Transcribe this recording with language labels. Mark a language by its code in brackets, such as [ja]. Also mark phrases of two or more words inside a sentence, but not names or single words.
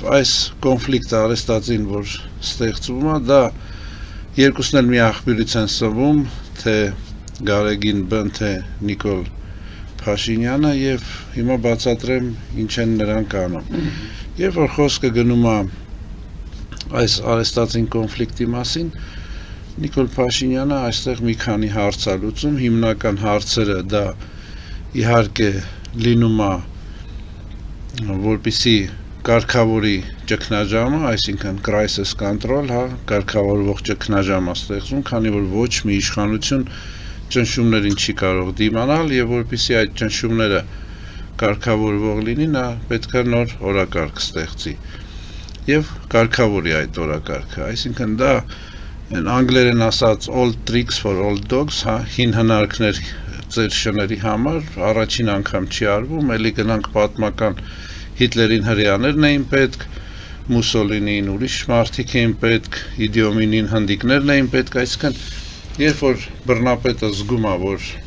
[hy] այս կոնֆլիկտը արեստածին, որ ստեղծվում է, դա երկուսն էլ մի աղբյուրից են սնվում, թե Գարեգին Բ-ն, թե Նիկոլ Փաշինյանը, եւ հիմա բացատրեմ ինչ են նրանք անում։ Երբ որ խոսքը գնում է այս արեստածին կոնֆլիկտի մասին, Նիկոլ Փաշինյանը այստեղ մի քանի հարց է լուծում, հիմնական հարցերը դա իհարկե լինում է, որպեսզի կարգավորի ճգնաժամը, այսինքն [en] crisis control, [hy] կարգավորվող ճգնաժամ է ստեղծում, քանի որ ոչ մի իշխանություն ճնշումներին չի կարող դիմանալ, եւ որպեսզի այդ ճնշումները կարգավորվող լինի, նա պետք է նոր օրակարգ ստեղծի եւ կարգավորի այդ օրակարգը, այսինքն դա անգլերեն ասած [en] old tricks for old dogs, [hy] հին հնարքներ ծեր շների համար, առաջին անգամ չի արվում, էլի գնանք պատմական Հիտլերին հրեաներն էին պետք, Մուսոլինին ուրիշ մարդիկ էին պետք, Իդիոմինին հնդիկներն էին պետք, այսինքն երբ որ բռնապետը զգում է, որ